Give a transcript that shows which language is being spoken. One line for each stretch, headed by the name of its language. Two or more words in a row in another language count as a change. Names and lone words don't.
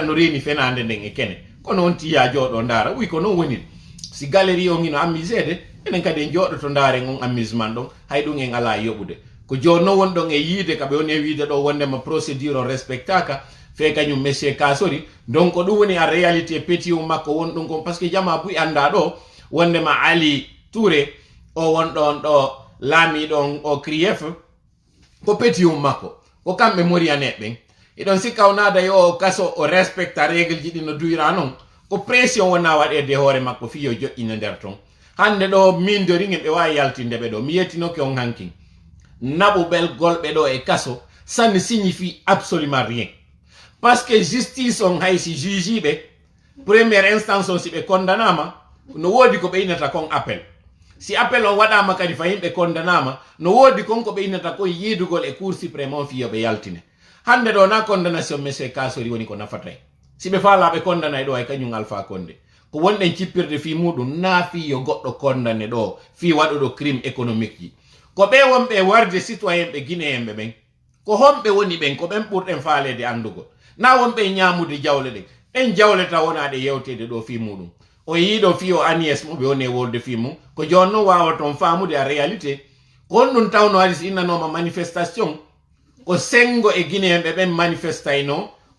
Fula: no reeni fenande nden e kene kono on tiya jooɗo ndara wi ko non woni si galerie o ngino amusede enen kadi en jooɗoto ndaren on amusement ɗon hay ɗum en ala yoɓude ko joni no won ɗon e yiide kaɓe woni e wiide ɗo wondema procédure o respectaka fe kañum monsieur Kassori donc ɗum woni
French: en réalité
Fula: pétium makko won ɗum kon
French: par ce que
Fula: jama buy anda ɗo wondema Ali Touré o won ɗon ɗo laamiɗon o CRIEF ko pétium makko ko kamɓe moriyaneɓɓen eɗon sikka o naada yo o kaso o respecta règle ji ɗi no duyra noon ko pression wona waɗede hoore makko fi yo joƴƴina nder ton hande ɗo min de ringen ɓe wawi yaltindeɓe ɗo mi yettinoke on hankin naɓuɓel golɓe ɗo e kaso
French: ça ne signifie absolument rien parce que
Fula: justice on haysi jugiɓe
French: première instance
Fula: on si ɓe condamnama no woodi ko ɓe innata kon appel si appel on waɗama kadi fa yimɓe condamnama no woodi kon ko ɓe innata kon yiidugol e
French: cour suprême
Fula: on fi yoɓe yaltine hande ɗo na condamnation monsieur Kassori woni ko nafatay si ɓe faalaɓe condamnay ɗo e kañum Alpha Condé ko wonɗen cippirde fi muɗum na fi yo goɗɗo condamné ɗo fi waɗuɗo
French: crime économique
Fula: ji ko ɓe wonɓe warde citoyen ɓe guinéenɓe ɓen ko homɓe woni ɓen ko ɓen ɓurɗen faalede andugol na wonɓe ñamude jawle ɗen en jawle taw wonaɗe yewtede ɗo fi muɗum o yiiɗo fi o Agnès mo ɓe woni e wolde fi mum ko joni noon wawa toon famude a réalité ko on ɗum tawno waɗi si innanoma manifestation ko sengo e guinéenɓe ɓen manifestayno